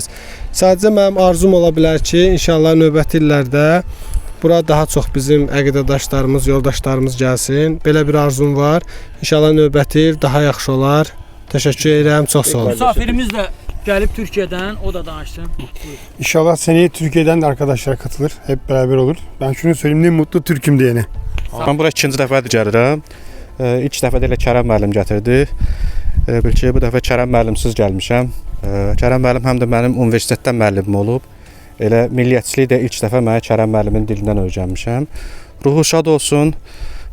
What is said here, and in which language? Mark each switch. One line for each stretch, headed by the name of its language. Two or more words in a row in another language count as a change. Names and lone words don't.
Azerbaijani: Sadəcə mənim arzum ola bilər ki, inşallah növbəti illərdə bura daha çox bizim əqidədaşlarımız, yoldaşlarımız gəlsin. Belə bir arzum var. İnşallah növbəti il daha yaxşı olar. Təşəkkür edirəm, çox sağ olun. Misafirimiz də gəlib Türkiyədən, o da danışsın.
Turkish: İnşallah seneye Türkiye'den de arkadaşlar katılır. Hep beraber olur. Ben şunu söyleyeyim, ne mutlu Türk'üm diyene.
Azerbaijani: Ben bura ikinci dəfədir gəlirəm. İlk dəfə də elə Kərəm müəllim gətirdi. Bil ki, bu dəfə Kərəm müəllimsiz gəlmişəm. Kərəm müəllim həm də mənim universitetdən müəllimim olub. Elə milliyyətçiliyi də ilk dəfə mənə Kərəm müəllimin dilindən öyrənmişəm. Ruhu şad olsun.